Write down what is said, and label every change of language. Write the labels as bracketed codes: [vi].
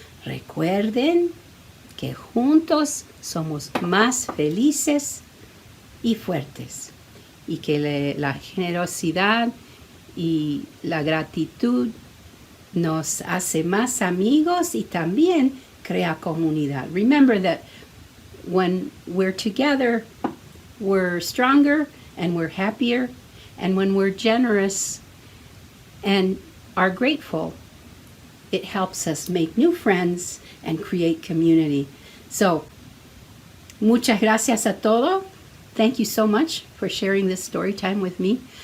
[es] Recuerden que juntos somos más felices y fuertes, y que la generosidad y la gratitud nos hace más amigos y también crea comunidad. [en] Remember that when we're together, we're stronger and we're happier, and when we're generous and are grateful, it helps us make new friends and create community. [es] So, muchas gracias a todos. [en] Thank you so much for sharing this story time with me.